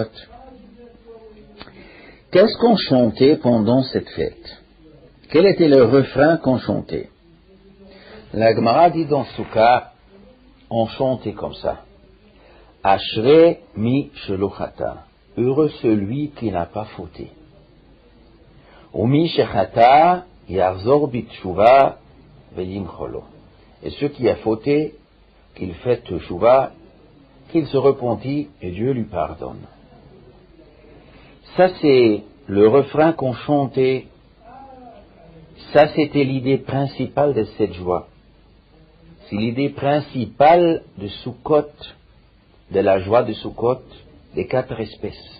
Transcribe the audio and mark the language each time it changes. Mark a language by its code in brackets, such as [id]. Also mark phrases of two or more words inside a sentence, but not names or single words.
[fr] Qu'est-ce qu'on chantait pendant cette fête? Quel était le refrain qu'on chantait? La Gemara dit dans Sukkot, on chantait comme ça. [he] אשרי מי שלא חטא. [fr] Heureux celui qui n'a pas fauté. [he] ומי שחטא יחזור בתשובה וימחלו. [fr] Et ceux qui a fauté, qu'il fait teshuva, qu'il se repentit et Dieu lui pardonne. Ça c'est le refrain qu'on chantait. Ça c'était l'idée principale de cette joie. C'est l'idée principale de Sukkot, de la joie de Sukkot, des 4 espèces.